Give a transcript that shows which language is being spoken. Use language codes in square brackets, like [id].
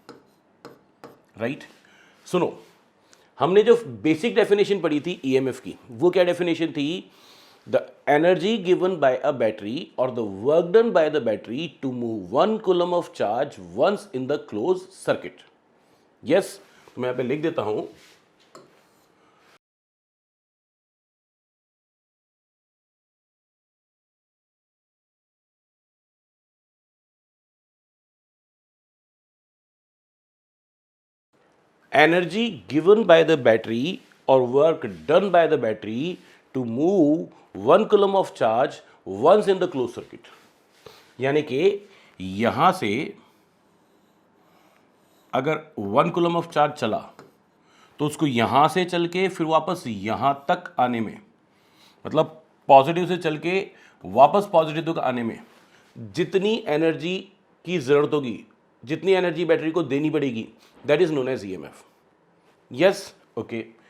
[hi] Right. सुनो, हमने जो बेसिक डेफिनेशन पढ़ी थी ईएमएफ की, वो क्या डेफिनेशन थी? [en] The energy given by a battery और the work done by the battery to move 1 coulomb of charge once in the closed circuit. [hi] Yes, तो मैं यहां पे लिख देता हूं, [en] energy given by the battery or work done by the battery to move 1 coulomb of charge once in the closed circuit। [hi] यानी कि यहां से अगर 1 कूलम ऑफ चार्ज चला तो उसको यहां से चल के फिर वापस यहां तक आने में, मतलब पॉजिटिव से चल के वापस पॉजिटिव तक आने में जितनी एनर्जी की जरूरत होगी, जितनी एनर्जी बैटरी को देनी पड़ेगी, [en] That is known as EMF. [hi] Yes, okay.